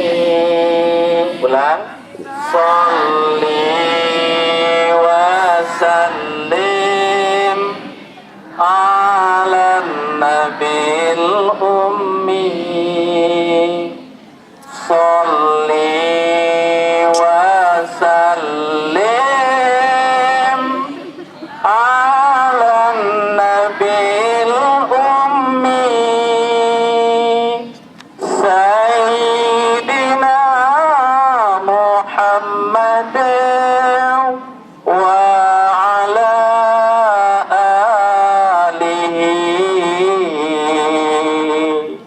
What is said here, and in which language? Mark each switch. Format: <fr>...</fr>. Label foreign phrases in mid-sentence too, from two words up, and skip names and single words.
<jv>Ulang.</jv> <ar>صل وسلم على النبي الأمي. صل وسلم على النبي الأمي. سيدنا محمد وعلى آله</ar>